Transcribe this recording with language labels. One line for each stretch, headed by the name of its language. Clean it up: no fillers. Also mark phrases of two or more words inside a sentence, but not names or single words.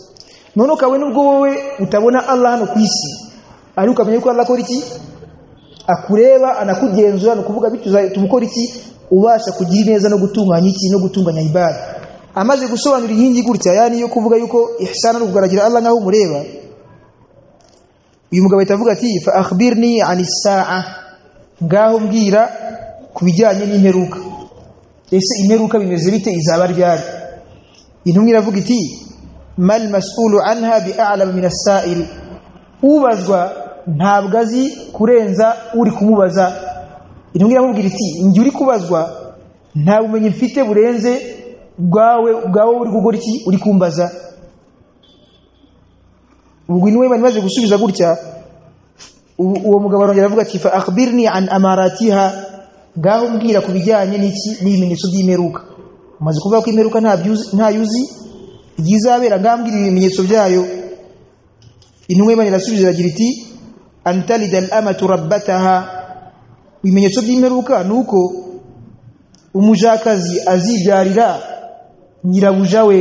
Kinyarwanda: None kawe nubwo wowe utabona Allah hano ku isi, ari ukamenya ko Allah akora iki, akureba, anakugenzura, no kuvuga bityo tumukora iki, ubasha kugira neza no gutunganya iki, no gutunganya ibada. Amaze gusobanura inkingi gutya, yani yo kuvuga yuko ihsan ari kugaragira Allah nkaho umureba, uyu mugabo itavuga ati
Arabic: فأخبرني عن الساعة,
Kinyarwanda: ngaho mbwira kubijyanye n'imperuka. Ese imperuka bimeze bite, izaba ryari? Intumwe iravuga iti
Arabic: ما المسؤول عنها بأعلم من السائل,
Kinyarwanda: ubazwa ntabwo azi kurenza uri kumubaza. Intumwe iramubwira iti njye uri kubazwa nta bumenyi mfite burenze bwawe uri gukora iki, uri kumbaza. Ubwo niwe maze gusubiza gutya, uwo mugabo arongera avuga ati
Arabic: فأخبرني عن أماراتها,
Kinyarwanda: ngaho mbwira kubijyanye n'iki, n'ibimenyetso by'imperuka. Umaze kuvuga ko imperuka nta yuzi igizabera, ngambwira ibimenyetso byayo. Intumwe Imana irasubiza agira iti
Arabic: أن تلد الأمة ربتها,
Kinyarwanda: ibimenyetso by'imperuka nuko umujakazi azibyarira nyirabuja we.